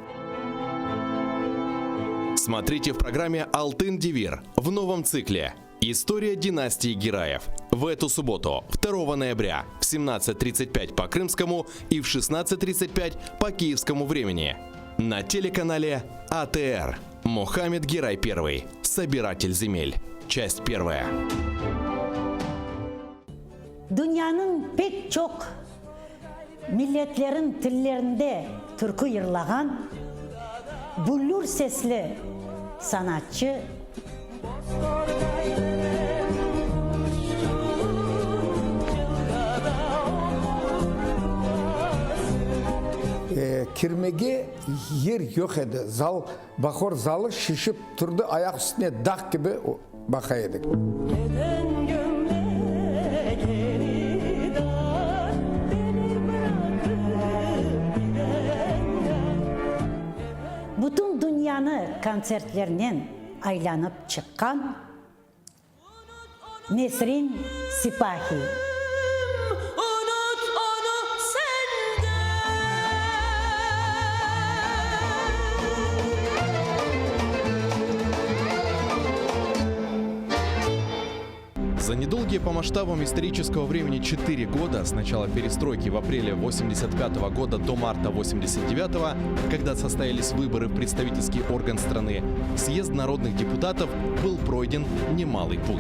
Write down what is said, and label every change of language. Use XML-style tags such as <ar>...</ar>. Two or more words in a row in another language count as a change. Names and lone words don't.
<ru>Смотрите в программе «Алтын Девир» в новом цикле «История династии Гираев». В эту субботу, 2 ноября, в 17:35 по крымскому и в 16:35 по киевскому времени. На телеканале АТР. Мухаммед Гирай I. Собиратель земель. Часть 1.</ru> <crh>Dünyanın pek çok milletlerin dillerinde türkü yırlagan bullur sesli sanatçı Kirmege yer yok edi. Bahor zalı şişip turdu, ayak üstüne dağ gibi bakaydık. bütün dünyanı konsertlerinden aylanıp çıkan Nesrin Sipahi.</crh> <ru>За недолгие по масштабам исторического времени 4 года, с начала перестройки в апреле 1985 года до марта 1989, когда состоялись выборы в представительский орган страны, съезд народных депутатов был пройден немалый путь.</ru>